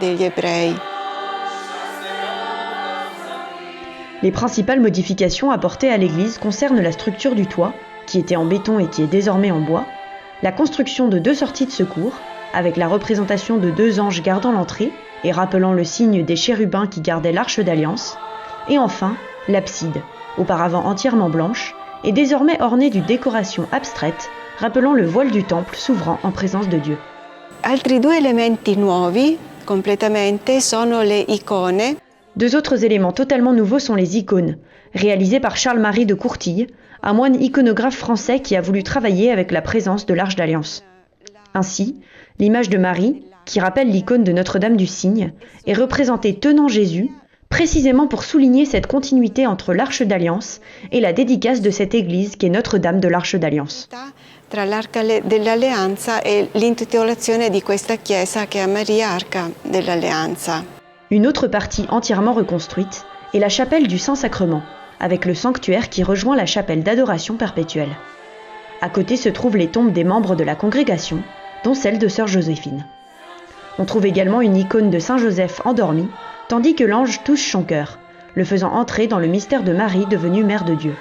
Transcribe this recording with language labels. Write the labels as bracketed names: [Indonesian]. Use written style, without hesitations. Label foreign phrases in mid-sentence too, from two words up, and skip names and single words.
[French] Les principales modifications apportées à l'église concernent la structure du toit, qui était en béton et qui est désormais en bois, La construction de 2 sorties de secours, avec la représentation de 2 anges gardant l'entrée et rappelant le signe des chérubins qui gardaient l'Arche d'Alliance, et enfin l'abside, auparavant entièrement blanche, est désormais ornée d'une décoration abstraite rappelant le voile du temple s'ouvrant en présence de Dieu. [Italian] Altri 2 elementi nuovi completamente sono le icone. [French] 2 autres éléments totalement nouveaux sont les icônes, réalisées par Charles-Marie de Courtille, un moine iconographe français qui a voulu travailler avec la présence de l'Arche d'Alliance. Ainsi, l'image de Marie, qui rappelle l'icône de Notre-Dame du Cygne, est représentée tenant Jésus, précisément pour souligner cette continuité entre l'Arche d'Alliance et la dédicace de cette église qu'est Notre-Dame de l'Arche d'Alliance. [Italian] Tra l'Arca dell'Alleanza e l'intitolazione di questa chiesa che è Maria Arca dell'Alleanza. [French] Une autre partie entièrement reconstruite est la chapelle du Saint-Sacrement, avec le sanctuaire qui rejoint la chapelle d'adoration perpétuelle. À côté se trouvent les tombes des membres de la congrégation, dont celle de sœur Joséphine. On trouve également une icône de Saint Joseph endormi, tandis que l'ange touche son cœur, le faisant entrer dans le mystère de Marie devenue Mère de Dieu.